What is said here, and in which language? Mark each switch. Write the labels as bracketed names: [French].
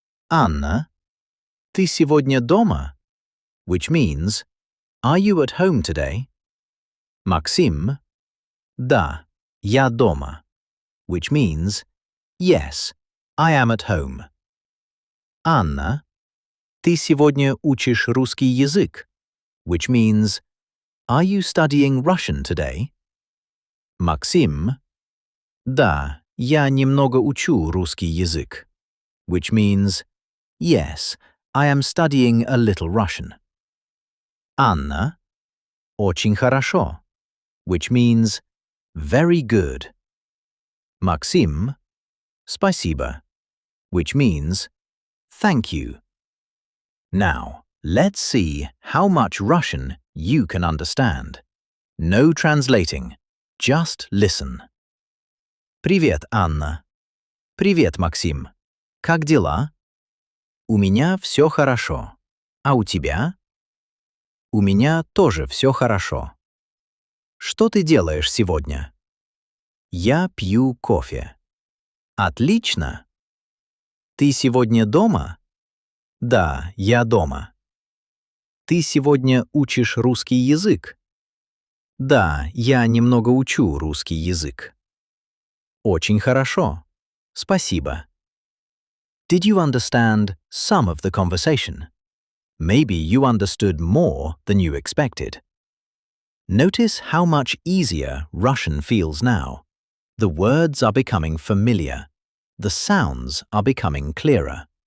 [Russian] Анна, ты сегодня дома? [English] Which means, are you at home today? [Russian] Максим, да, я дома. [English] Which means, yes, I am at home. [Russian] Анна, ты сегодня учишь русский язык? [English] Which means, are you studying Russian today? [Russian] Максим, да, я немного учу русский язык. [English] Which means, yes, I am studying a little Russian. Анна, [Russian] очень хорошо. [English] Which means, very good. Максим, [Russian] спасибо. [English] Which means, thank you. Now, let's see how much Russian you can understand. No translating, just listen. [Russian] Привет, Анна. Привет, Максим. Как дела? У меня все хорошо. А у тебя? У меня тоже все хорошо. Что ты делаешь сегодня? Я пью кофе. Отлично. Ты сегодня дома? Да, я дома. Ты сегодня учишь русский язык? Да, я немного учу русский язык. Очень хорошо. Спасибо. [English] Did you understand some of the conversation? Maybe you understood more than you expected. Notice how much easier Russian feels now. The words are becoming familiar. The sounds are becoming clearer.